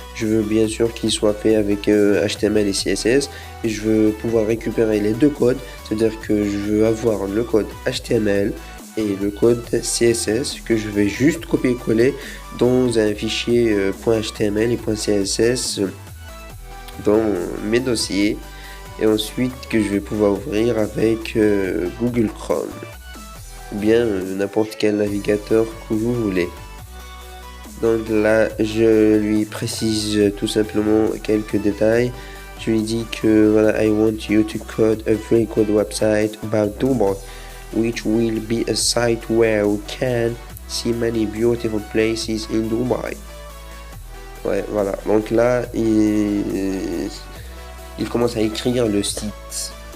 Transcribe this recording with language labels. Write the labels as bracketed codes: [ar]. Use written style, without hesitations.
[fr] Je veux bien sûr qu'il soit fait avec HTML et CSS et je veux pouvoir récupérer les deux codes, c'est-à-dire que je veux avoir le code HTML et le code CSS que je vais juste copier-coller dans un fichier .html et .css dans mes dossiers et ensuite que je vais pouvoir ouvrir avec Google Chrome ou bien n'importe quel navigateur que vous voulez. Donc là, je lui précise tout simplement quelques détails. Je lui dis que voilà, [en] I want you to code a very good website about Dubai, which will be a site where we can see many beautiful places in Dubai. [fr] Ouais, voilà. Donc là, il commence à écrire le site.